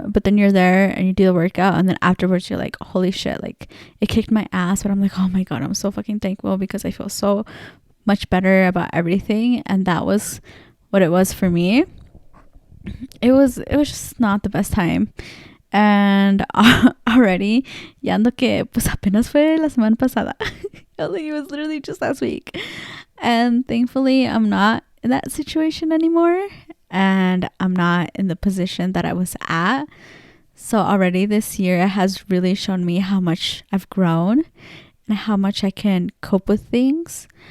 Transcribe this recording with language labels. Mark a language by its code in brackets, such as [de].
[en] But then you're there and you do the workout, and then afterwards you're like, holy shit, like it kicked my ass, but I'm like, oh my god, I'm so fucking thankful because I feel so much better about everything. And that was what it was for me. It was just not the best time. And already [es] ya ando que pues apenas fue la semana pasada. [en] Like it was literally just last week. And thankfully I'm not in that situation anymore, and I'm not in the position that I was at. So already this year has really shown me how much I've grown and how much I can cope with things.